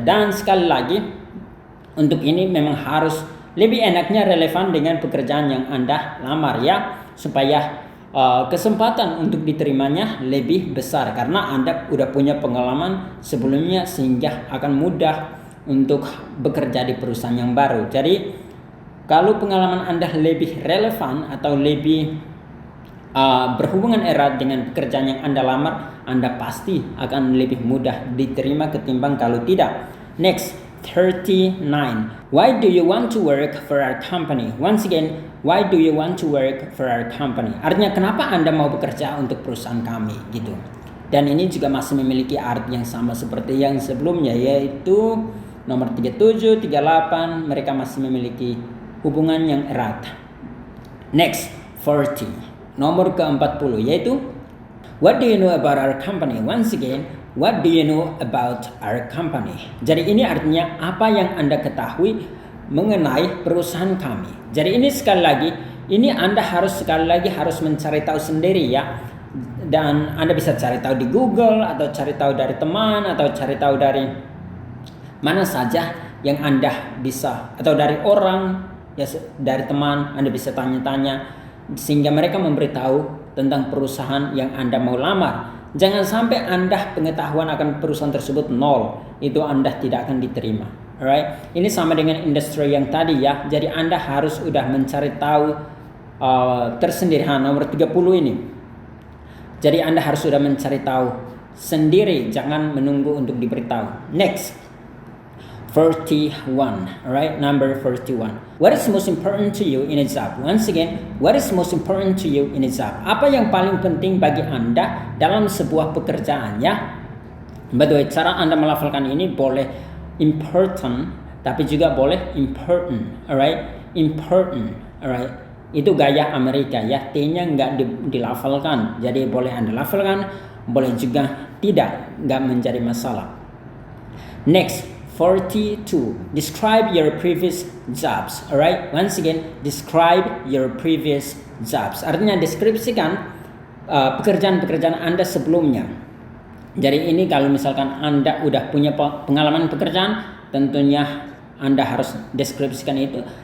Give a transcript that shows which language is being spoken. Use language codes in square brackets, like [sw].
[id] Dan sekali lagi, untuk ini memang harus lebih enaknya relevan dengan pekerjaan yang Anda lamar, ya, supaya kesempatan untuk diterimanya lebih besar karena Anda udah punya pengalaman sebelumnya, sehingga akan mudah untuk bekerja di perusahaan yang baru. Jadi kalau pengalaman Anda lebih relevan atau lebih berhubungan erat dengan pekerjaan yang Anda lamar, Anda pasti akan lebih mudah diterima ketimbang kalau tidak. [en] Next, 39. Why do you want to work for our company? Once again, why do you want to work for our company? [id] Artinya kenapa Anda mau bekerja untuk perusahaan kami gitu. Dan ini juga masih memiliki arti yang sama seperti yang sebelumnya, yaitu nomor 37, 38, mereka masih memiliki hubungan yang erat. [en] Next, 40. [id] Nomor ke-40 yaitu [en] what do you know about our company? Once again, what do you know about our company? [id] Jadi ini artinya apa yang Anda ketahui mengenai perusahaan kami. Jadi ini sekali lagi, ini Anda harus mencari tahu sendiri, ya. Dan Anda bisa cari tahu di Google, atau cari tahu dari teman, atau cari tahu dari mana saja yang Anda bisa, atau dari orang, ya, dari teman Anda bisa tanya-tanya sehingga mereka memberitahu tentang perusahaan yang Anda mau lamar. Jangan sampai Anda pengetahuan akan perusahaan tersebut nol, itu Anda tidak akan diterima. Alright? Ini sama dengan industri yang tadi, ya. Jadi Anda harus udah mencari tahu tersendiri. Nomor 30 ini. Jadi Anda harus sudah mencari tahu sendiri, jangan menunggu untuk diberitahu. [en] Next, 41. Alright, number 41. What is most important to you in a job? Once again, what is most important to you in a job? [id] Apa yang paling penting bagi Anda dalam sebuah pekerjaan, ya? [en] By the way, [id] cara Anda melafalkan ini boleh important, tapi juga boleh important. Alright, important. Alright, itu gaya Amerika, ya. T-nya nggak dilafalkan. Jadi boleh Anda lafalkan, boleh juga tidak, nggak menjadi masalah. [en] Next, 42. Describe your previous jobs. Alright, once again, describe your previous jobs. [id] Artinya deskripsikan pekerjaan-pekerjaan Anda sebelumnya. Jadi ini kalau misalkan Anda udah punya pengalaman pekerjaan, tentunya Anda harus deskripsikan itu.